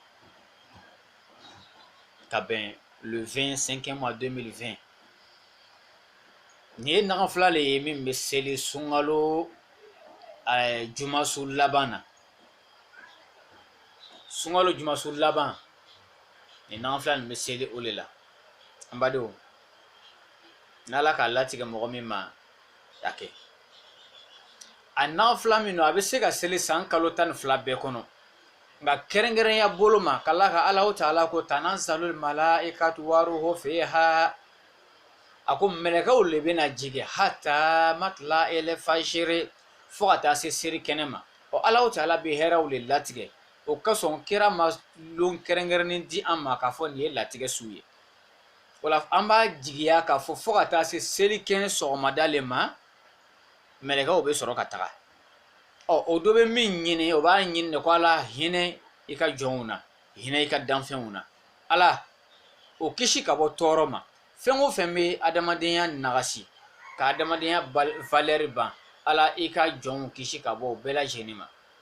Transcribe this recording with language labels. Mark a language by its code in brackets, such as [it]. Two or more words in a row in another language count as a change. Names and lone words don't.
[bm] ka bɛn le 25 mois 2020 nin ye naga fila le ye min bɛ seli sunkalo jumasu laban na sunkalo jumasu laban nin naga fila nin bɛ seli o le la an badenw n'ala k'a latigɛ mɔgɔ min ma a kɛ a naga fila min don a bɛ se ka seli san kalo 12 bɛɛ kɔnɔ nka kɛrɛnkɛrɛnya bolo ma k'ala ka Alahu Taala ko [ar] تنزل الملائكة والروح فيها [bm] ako melekaw le bena jigi [ar] حتى مطلع ال [bm] fajiri fo ka taa se seri kɛnɛ ma Allahu Taala bɛ hɛrɛw le latigɛ o ka sɔn kira ma lon kɛrɛnkɛrɛnnen di an ma k'a fɔ nin ye latigɛ su ye wala an b'a jigiya k'a fɔ fo ka taa se seli kɛnɛ sɔgɔmada le ma melekaw bɛ sɔrɔ ka taga o dɔ bɛ min ɲini o b'a ɲini de ko Ala hinɛ i ka jɔnw na hinɛ i ka danfɛnw na Ala o kisi ka bɔ tɔɔrɔ ma fɛn o fɛn bɛ adamadenya nagasi ka adamadenya valeur ban Ala i ka jɔnw kisi ka bɔ o bɛɛ lajɛlen ma